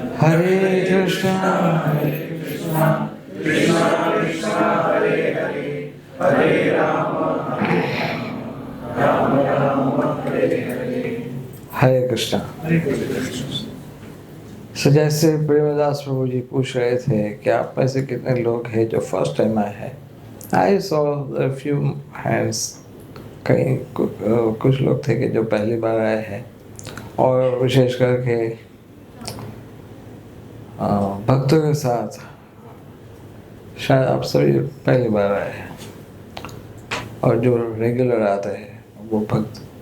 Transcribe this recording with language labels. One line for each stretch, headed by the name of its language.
Hindi: हरे कृष्णा कृष्णा कृष्णा हरे हरे, हरे राम राम राम हरे हरे। हरे Krishna. So, जैसे प्रेमदास प्रभु जी पूछ रहे थे कि आप में से कितने लोग हैं जो फर्स्ट टाइम आए हैं।
English: I saw a few hands।
Hindi: कहीं कुछ लोग थे कि जो पहली बार आए हैं, और विशेष करके भक्तों के साथ शायद आप सभी पहली बार आए हैं, और जो रेगुलर आते हैं वो भक्त।